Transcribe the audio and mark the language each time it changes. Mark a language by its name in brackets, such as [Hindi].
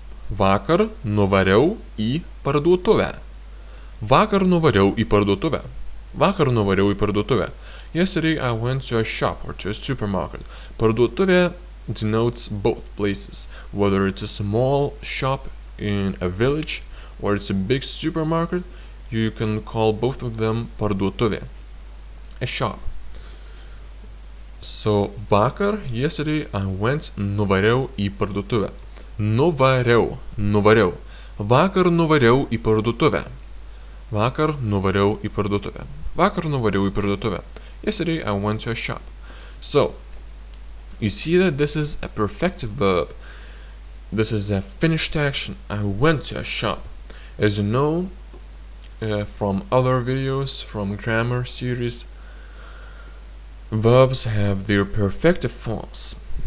[Lithuanian] Vakar nuvariau į parduotuvę. Vakar nuvariau į parduotuvę. Vakar nuvariau į parduotuvę. [English] Yesterday I went to a shop or to a supermarket. Parduotuvė denotes both places, whether it's a small shop in a village or it's a big supermarket. You can call both of them parduotuvė, a shop. So [Lithuanian] vakar, [English] yesterday, I went, [Lithuanian] nuvariau į parduotuvę. Nuvariau. Vakar nuvariau į parduotuvę. Vakar nuvariau į parduotuvę. Vakar nuvariau į parduotuvę. [English] Yesterday, I went to a shop. So, you see that this is a perfective verb. This is a finished action. I went to a shop. As you know, from other videos, from grammar series, verbs have their perfective forms.